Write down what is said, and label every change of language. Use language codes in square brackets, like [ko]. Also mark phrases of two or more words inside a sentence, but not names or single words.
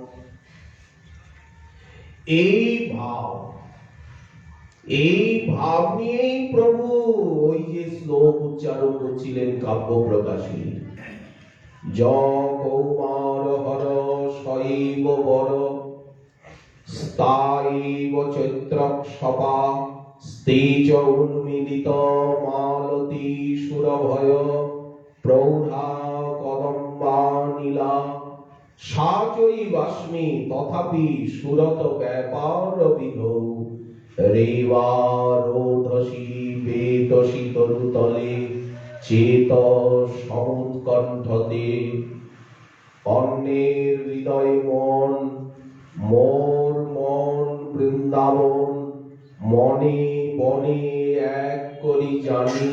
[bn] এই ভাব নিয়েই প্রভু ওই যে শ্লোক উচ্চারণ করছিলেন কাব্য প্রকাশী। [sa] য কৌমার হর শৈব বর, স্থায়ীব চৈত্রক্ষপা, স্তেজ উন্মিলিত মালতী সুরভয়, প্রৌঢ়া কদম্বা নীলা, সাচৈ বাস্মি তথাপি সুরত ব্যাপার বিধৌ, রেবা রোধসি বেতসি তরুতলে, চেত সমুৎকণ্ঠতে। [bn] অন্যের হৃদয় মন, মোর মন বৃন্দাবন, মনে বনে এক করি জানি।